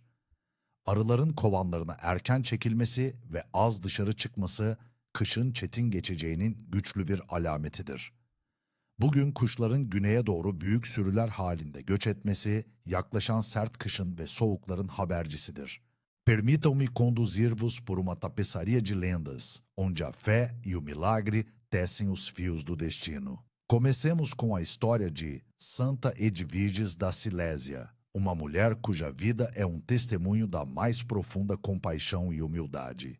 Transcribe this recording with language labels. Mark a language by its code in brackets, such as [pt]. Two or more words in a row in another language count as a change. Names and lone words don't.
[tr] Arıların kovanlarına erken çekilmesi ve az dışarı çıkması kışın çetin geçeceğinin güçlü bir alametidir. Bugün kuşların güneye doğru büyük sürüler halinde göç etmesi yaklaşan sert kışın ve soğukların habercisidir. [pt] Permitam-me conduzir-vos por uma tapeçaria de lendas, onde a fé e o milagre tecem os fios do destino. Comecemos com a história de Santa Edviges da Silésia, uma mulher cuja vida é um testemunho da mais profunda compaixão e humildade.